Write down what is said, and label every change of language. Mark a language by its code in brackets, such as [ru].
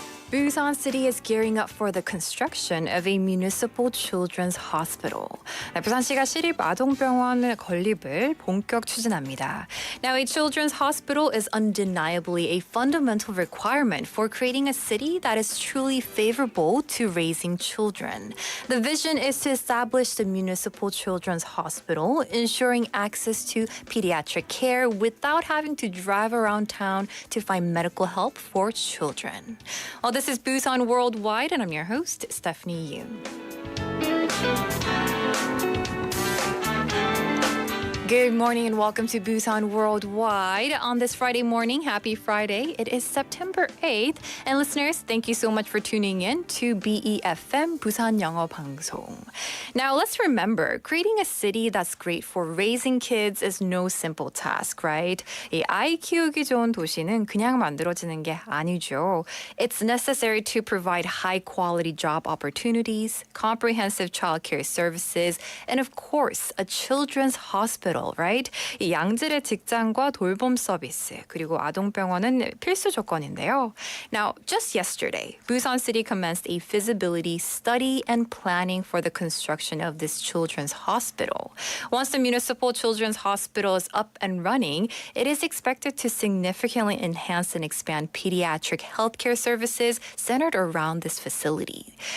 [en] Busan City is gearing up for the construction of a municipal children's hospital. [ko] 부산시가 시립아동병원 건립을 본격 추진합니다. [en] Now, a children's hospital is undeniably a fundamental requirement for creating a city that is truly favorable to raising children. The vision is to establish the municipal children's hospital, ensuring access to pediatric care without having to drive around town to find medical help for children. This is Busan Worldwide, and I'm your host, Stephanie Yoon. Good morning and welcome to Busan Worldwide. On this Friday morning, happy Friday. It is September 8th. And listeners, thank you so much for tuning in to BEFM 부산영어방송. Now, let's remember, creating a city that's great for raising kids is no simple task, right? [ko] 이 아이 키우기 좋은 도시는 그냥 만들어지는 게 아니죠. [en] It's necessary to provide high-quality job opportunities, comprehensive childcare services, and of course, a children's hospital. Right? [ko] 이 양질의 직장과 돌봄 서비스 그리고 아동병원은 필수 조건인데요. [en] Now, just yesterday, Busan City commenced a feasibility study and planning for the construction of this children's hospital. Once the municipal children's hospital is up and running, it is expected to significantly enhance and expand pediatric healthcare services centered around this facility.